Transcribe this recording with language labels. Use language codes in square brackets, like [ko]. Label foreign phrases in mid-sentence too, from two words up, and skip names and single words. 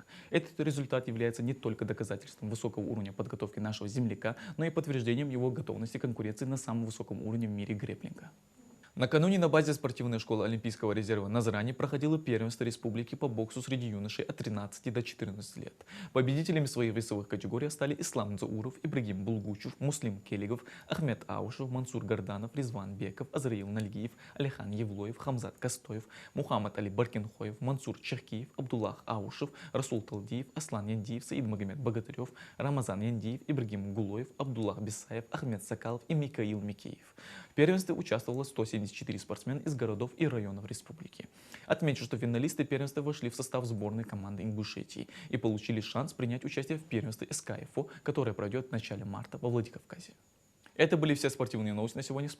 [ru] Этот результат является не только доказательством высокого уровня подготовки нашего земляка, но и подтверждением его готовности к конкуренции на самом высоком уровне в мире грэпплинга. Накануне на базе спортивной школы Олимпийского резерва Назрани проходило первенство республики по боксу среди юношей от 13 до 14 лет. Победителями своих весовых категорий стали Ислам Дзауров, Ибрагим Булгучев, Муслим Келигов, Ахмед Аушев, Мансур Гарданов, Резван Беков, Азраил Нальгиев, Алихан Евлоев, Хамзат Костоев, Мухаммад Али Баркинхоев, Мансур Черкиев, Абдуллах Аушев, Расул Талдиев, Аслан Яндиев, Саид Магомед Богатырев, Рамазан Яндиев, Ибрагим Гулоев, Абдуллах Бесаев, Ахмед Сакалов и Микаил Микеев. В первенстве участвовало 174 спортсмена из городов и районов республики. Отмечу, что финалисты первенства вошли в состав сборной команды Ингушетии и получили шанс принять участие в первенстве СКФО, которое пройдет в начале марта во Владикавказе. Это были все спортивные новости на сегодня.